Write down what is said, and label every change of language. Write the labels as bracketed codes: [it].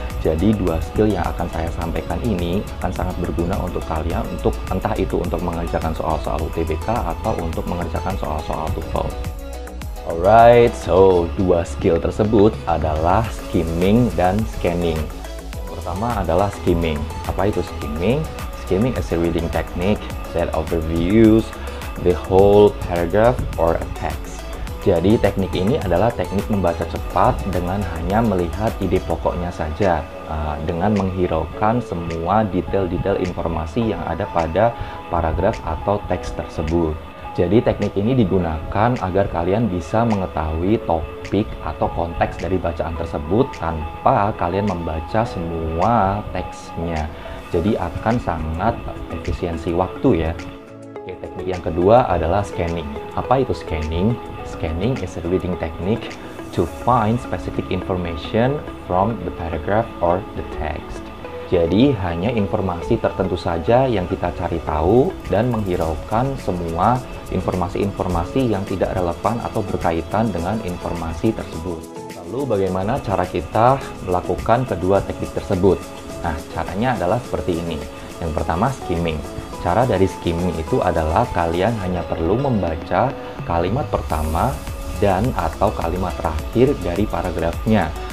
[id] Jadi dua skill yang akan saya sampaikan ini akan sangat berguna untuk kalian untuk entah itu untuk mengerjakan soal-soal UTBK atau untuk mengerjakan soal-soal TOEFL. [en] Alright, so [id] dua skill tersebut adalah skimming dan scanning. Yang pertama adalah skimming. Apa itu skimming? [en] Skimming is a reading technique that overviews the whole paragraph or a text. [id] Jadi teknik ini adalah teknik membaca cepat dengan hanya melihat ide pokoknya saja, dengan menghiraukan semua detail-detail informasi yang ada pada paragraf atau teks tersebut. Jadi teknik ini digunakan agar kalian bisa mengetahui topik atau konteks dari bacaan tersebut tanpa kalian membaca semua teksnya. Jadi akan sangat efisiensi waktu ya. Oke, teknik yang kedua adalah scanning. Apa itu scanning? [en] Scanning is a reading technique to find specific information from the paragraph or the text. [id] Jadi hanya informasi tertentu saja yang kita cari tahu dan menghiraukan semua informasi-informasi yang tidak relevan atau berkaitan dengan informasi tersebut. Lalu bagaimana cara kita melakukan kedua teknik tersebut? Nah, caranya adalah seperti ini. Yang pertama, skimming. Cara dari skimming itu adalah kalian hanya perlu membaca kalimat pertama dan atau kalimat terakhir dari paragrafnya.